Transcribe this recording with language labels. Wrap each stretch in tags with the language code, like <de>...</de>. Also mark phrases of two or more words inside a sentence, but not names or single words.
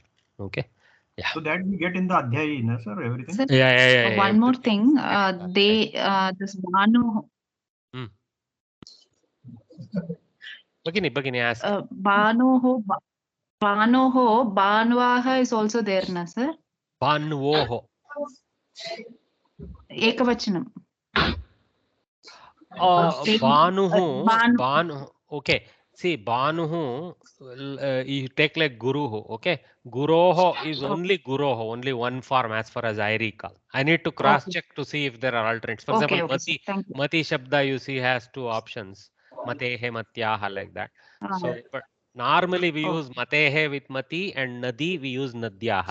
<en>Okay. Yeah. So that we get in the Adhyayi, no, sir, everything. Sir, Yeah. one more thing, this Bhanu. Bhagini, ask.</en> <sa>Bhanoho, Bhanvaha</sa> <en>is also there, na sir? Bhanvoho. Ekavachanam. Bhanuhu. Okay. See, Banuhu, you take like Guruhu, okay? Guroho is only Guroho, only one form as far as I recall. I need to cross check to see if there are alternates. For example, Mati, Mati Shabda you see has two options.</en> <sa>Matehe, Matyaha,</sa> <en>like that. So, but normally we use Matehe with Mati and Nadi we use Nadyaha.</en>